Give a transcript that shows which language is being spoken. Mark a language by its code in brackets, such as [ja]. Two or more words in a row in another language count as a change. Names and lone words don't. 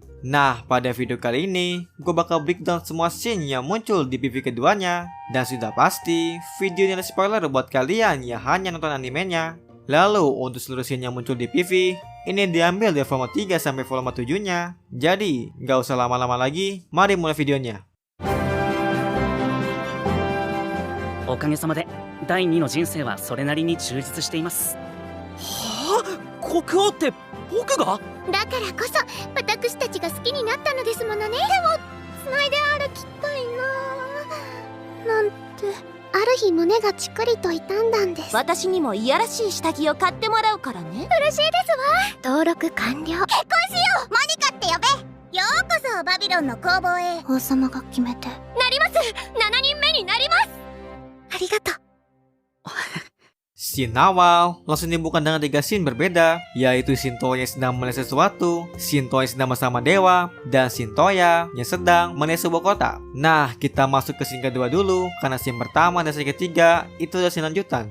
[id] Nah, pada video kali ini, gue bakal breakdown semua scene yang muncul di PV keduanya. Dan sudah pasti, video ini ada spoiler buat kalian yang hanya nonton animenya. Lalu, untuk seluruh scene yang muncul di PV, ini diambil dari volume 3 sampai volume 7-nya. Jadi, gak usah lama-lama lagi, mari mulai videonya. [ja] おかげさまで第2の人生はそれなりに充実しています。はあ、国王って僕が？だからこそ私たちが好きになったのですものね。でも繋いで歩きたいななんて、ある日胸がチクリと痛んだんです。私にもいやらしい下着を買ってもらうからね。嬉しいですわ。登録完了。結婚しよう。モニカって呼べ。ようこそバビロンの工房へ。王様が決めて。なります。7人目になります。ありがとう。 [id] Scene awal langsung dibuka dengan 3 scene berbeda, yaitu scene Toya yang sedang melihat sesuatu, scene Toya yang sedang bersama dewa, dan scene Toya yang sedang melihat sebuah kota. Nah, kita masuk ke scene kedua dulu, karena scene pertama dan scene ketiga itu adalah scene lanjutan.